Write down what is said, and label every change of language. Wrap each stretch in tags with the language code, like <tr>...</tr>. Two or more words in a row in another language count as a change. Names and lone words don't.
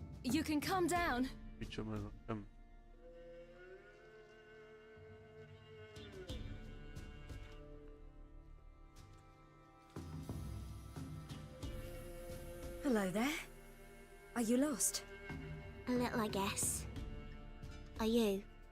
<en>You can come down.</en> <sk>Pičo meno, kam?</sk> <en>Hello there. Are you lost? A little, I guess. Are you?</en>